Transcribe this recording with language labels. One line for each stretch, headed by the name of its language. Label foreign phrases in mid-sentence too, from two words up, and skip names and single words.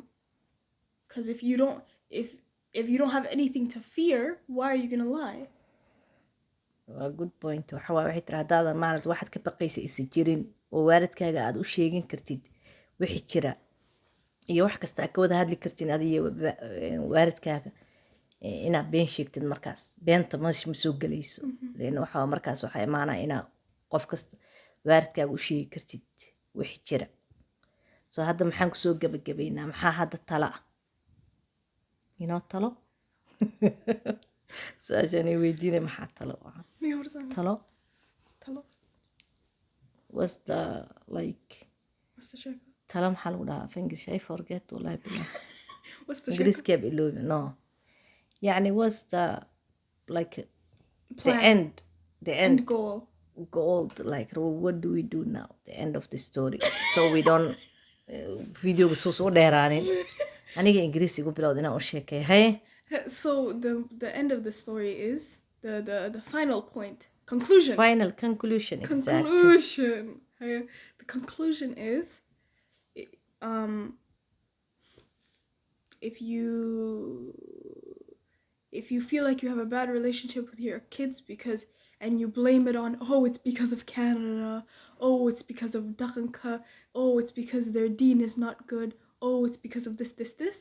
English: Because if you don't have anything to fear, why are you going to lie?
Somali: waa
English: good point
Somali: waxa waa waxay tiri haddaadan maarad waxaad ka baqaysa isa jirin oo waalidkaaga aad u sheegin kartid wixii jira iyo wax kasta aad ka wada hadli kartin adiyo waalidkaaga inaad been sheegtid markaas beenta ma soo gelayso leena waxa markaas waxaa imaanaa inaa qof kasta waalidkaaga u sheegi kartid wixii jira soo hadda maxaan kusoo gabagabaynaa maxaa hadda tala ah inoo talo su-aashaan weydiinay maxaa talo talo
English: was the like What's the shaka?
Somali: talo maxaa lagu dhahaa fingrish
English: I forget
Arabic: wallahi billah
English: What's the English shaka? keep iloobi no يعني was the like Plan. the End end goal. like what do we do now the end of the story so we don't
Somali: videoga soo dheeraanin aniga ingiriisigu bilowd inaan u sheekay haye
English: So the end of the story is the final point. Conclusion. final conclusion exactly Conclusion. The conclusion is, if you feel like you have a bad relationship with your kids and you blame it on, oh, it's because of Canada, oh, it's because of Dakanka, oh, it's because their deen is not good, oh, it's because of this.